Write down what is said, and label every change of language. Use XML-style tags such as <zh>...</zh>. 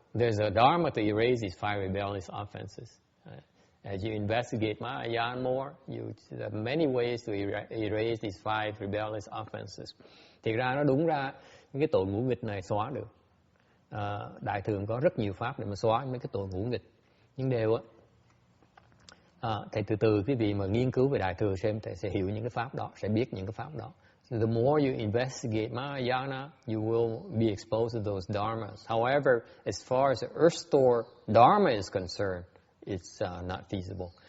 <en>There's a dharma to erase these 5 rebellious offenses. As you investigate Mahayana more, there are many ways to erase these 5 rebellious offenses.</en> <vi>Thì ra nó đúng ra những cái tội ngũ nghịch này xóa được. Đại thừa có rất nhiều pháp để mà xóa mấy cái tội ngũ nghịch. Nhưng đều thầy từ từ quý vị mà nghiên cứu về đại thừa xem thầy sẽ hiểu những cái pháp đó, sẽ biết những cái pháp đó.</vi> <en>So the more you investigate Mahayana, you will be exposed to those dharmas. However, as far as the Earth Store Dharma is concerned, it's not feasible.</en>